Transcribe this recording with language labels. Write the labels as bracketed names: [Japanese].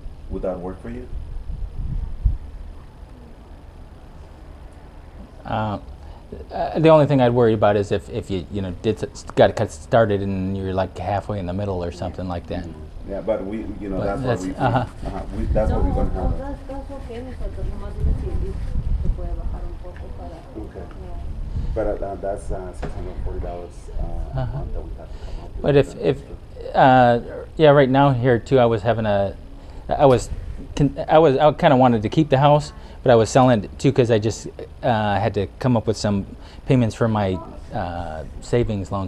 [English] Would that work for you? The only thing I'd worry about is if you got started and you're like halfway in the middle or something like that. Yeah, but we, But that's what we, that's what we're gonna have. That's okay, [Spanish] nosotros nomás decidimos que puede bajar un poco para. [English] Okay. Yeah. But that's $640 a month that we have to come up with. But if yeah, right now here too, I kind of wanted to keep the house, but I was selling it too because I just had to come up with some payments for my savings loan.